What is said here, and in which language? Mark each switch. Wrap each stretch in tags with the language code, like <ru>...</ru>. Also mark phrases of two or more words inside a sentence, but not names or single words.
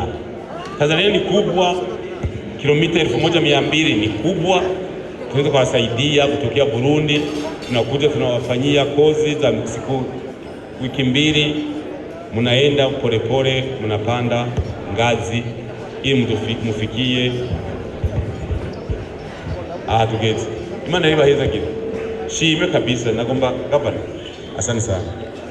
<sw>Tanzania ni kubwa, kilomita 1200 ni kubwa. Tunaweza kuwasaidia kutokea Burundi, tunakuja tunawafanyia kozi za siku wiki mbili, munaenda polepole munapanda ngazi ili mufikie tugeze.</sw> <rn>Imana ibahezagire. Shime kabisa, nagomba gavana.</rn> <sw>Asante sana.</sw>